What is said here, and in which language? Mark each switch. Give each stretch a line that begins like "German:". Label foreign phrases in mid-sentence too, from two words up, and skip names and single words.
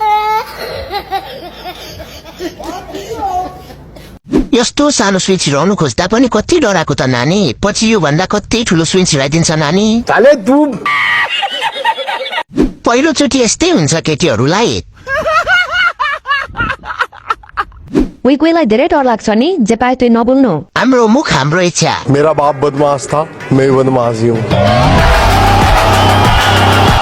Nepali: यस्तो सानो सुई छिराउनु खोज्दा पनि कति डराएको त नानी, पछि यो भन्दा कति ठुलो सुई छिराइदिन्छ नानी। पहिलोचोटि यस्तै हुन्छ केटीहरूलाई। उही कोहीलाई धेरै डर लाग्छ नि, जे पाए त्यो नबोल्नु। हाम्रो मुख हाम्रो इच्छा।
Hindi: मेरा बाप बदमाश था, मैं बदमाश ही हूँ।